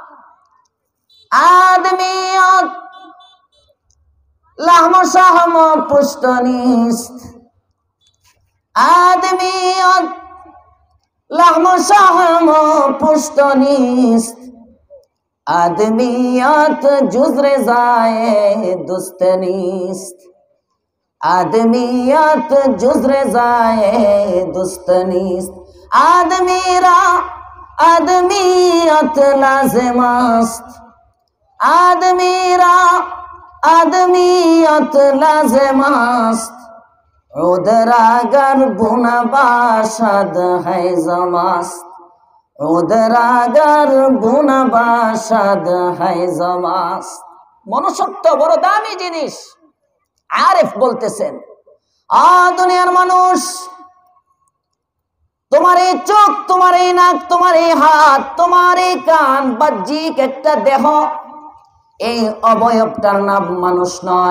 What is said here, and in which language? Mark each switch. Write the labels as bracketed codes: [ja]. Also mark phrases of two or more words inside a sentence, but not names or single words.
[fa] آدمیت لحم شحم پوست نیست، آدمیت لحم شحم پوست نیست, آدمیت جز رضای دوست نیست, آدمیت جزر زای دوست نیست، آدمی را آدمیت لازم است، آدمی را آدمیت لازم است، عود را گر بو نباشد هیزم است، عود را گر بو نباشد هیزم است. [bn] মনুষ্যত্ব বড় দামি জিনিস। আরেফ বলতেছেন, দুনিয়ার মানুষ, তোমার এই চোখ, তোমার এই নাক, তোমার এই হাত, তোমার এই কান, বাহ্যিক একটা দেহ, এই অবয়বটার নাম মানুষ নয়।